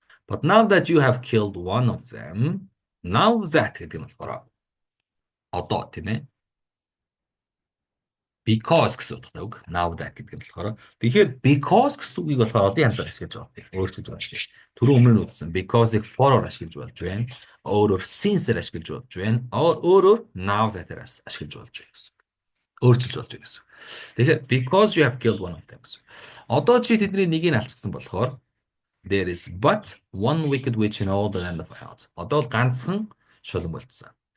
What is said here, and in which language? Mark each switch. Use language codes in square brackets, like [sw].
[en] But now that you have killed one of them, now that [mn] гэдэг нь болохоор одоо тийм ээ. Because гэсэн утгатай үг. Now that гэдэг нь болохоор тэгэхээр because гэсэн үгийг болохоор одын янзаар ашиглаж байгаа. Өөрчлөж байгаа шүү дээ. Түрүү өмнө нь үзсэн. Because-ыг for-оор ашиглаж болж байна. Өөрөөр since-ээр ашиглаж болж байна. Өөрөөр now that-ээр ашиглаж болж байна гэсэн. Өөрчилж болж байна гэсэн. Тэгэхээр [en] because you have killed one of them [mn] гэсэн. Одоо чи тэдний нэгийг алчсан болохоор [en] there is but one wicked witch in all the land of Oz. [mn] Одоо л ганцхан шулан болцсон.